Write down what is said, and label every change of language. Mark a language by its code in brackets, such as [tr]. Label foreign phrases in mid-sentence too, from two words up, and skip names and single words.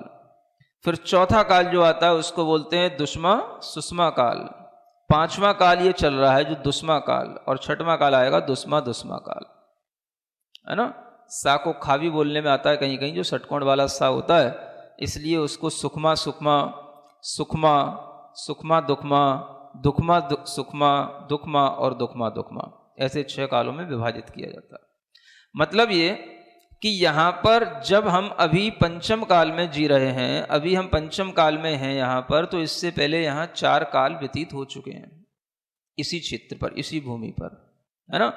[hi] फिर चौथा काल जो आता है उसको बोलते हैं सुषमा काल। 5वां काल ये चल रहा है जो दुष्मा काल, और 6वां काल आएगा दुष्मा काल, है ना। सा को खा भी बोलने में आता है कहीं कहीं, जो षटकोण वाला सा होता है, इसलिए उसको सुखमा सुखमा, सुखमा सुखमा दुखमा, दुखमा सुखमा, दुखमा और दुखमा दुखमा, ऐसे 6 कालों में विभाजित किया जाता है। मतलब ये कि यहाँ पर जब हम अभी पंचम काल में जी रहे हैं, अभी हम पंचम काल में हैं यहाँ पर, तो इससे पहले यहाँ 4 काल व्यतीत हो चुके हैं इसी क्षेत्र पर, इसी भूमि पर, है ना।